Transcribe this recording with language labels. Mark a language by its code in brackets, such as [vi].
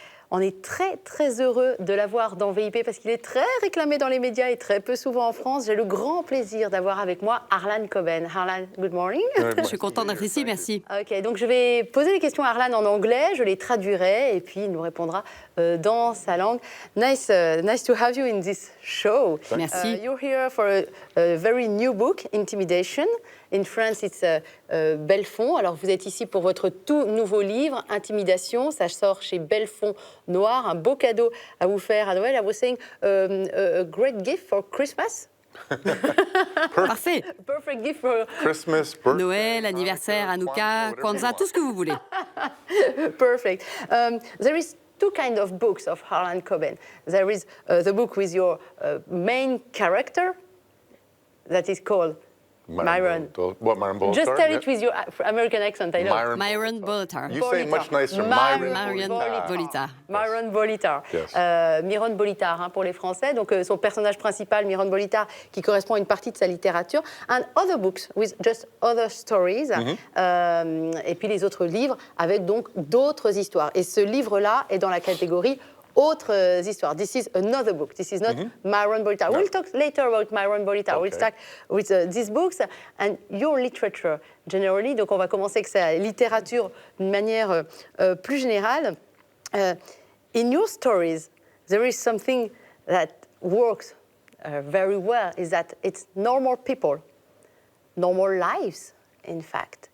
[fr] On est très, très heureux de l'avoir dans VIP parce qu'il est très réclamé dans les médias et très peu souvent en France. J'ai le grand plaisir d'avoir avec moi Harlan Coben. [en] Harlan, good morning. [fr] Je suis contente d'être ici, merci. Ok, donc je vais poser des questions à Harlan en anglais, je les traduirai et puis il nous répondra dans sa langue. [en] Nice to have you in this show. [fr] Merci. [en] You're here for a very new book, Intimidation. In France, it's Belfond. [fr] Alors, vous êtes ici pour votre tout nouveau livre, Intimidation. Ça sort chez Belfond Noir. Un beau cadeau à vous faire à Noël. [en] I was saying a great gift for Christmas. [fr] Parfait. [en] Perfect gift for Christmas, birthday, [fr] Noël, anniversaire, Hanouka, Kwanzaa, tout ce que vous voulez. [en] Perfect. There is two kinds of books of Harlan Coben. There is the book with your main character that is called Myron. What, Myron Bolitar? Just tell it with your American accent. I love. Myron Bolitar. You say it much nicer. Myron Bolitar. Myron Bolitar. Yes. [fr] Myron Bolitar hein, pour les Français. Donc son personnage principal, Myron Bolitar, qui correspond à une partie de sa littérature. [en] And other books with just other stories. [fr] Et puis les autres livres avec donc d'autres histoires. Et ce livre-là est dans la catégorie autres histoires. [en] This is another book. This is not Myron Bolitar. No. We'll talk later about Myron Bolitar. Okay. We'll start with these books and your literature generally. [fr] Donc, on va commencer avec sa littérature d'une manière plus générale. [en] In your stories, there is something that works very well, is that it's normal people, normal lives, in fact.